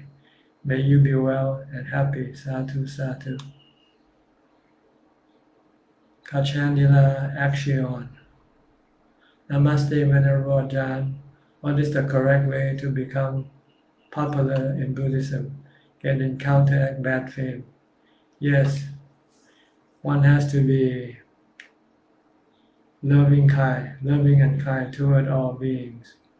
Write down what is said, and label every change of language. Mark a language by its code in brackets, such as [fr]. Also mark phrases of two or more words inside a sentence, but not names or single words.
[en] May you be well and happy. [pi] Sadhu, sadhu. Kachanila Action. [en] Namaste, Venerable Ajahn. What is the correct way to become popular in Buddhism? Get in counteract bad fame. Yes, one has to be loving and kind toward all beings.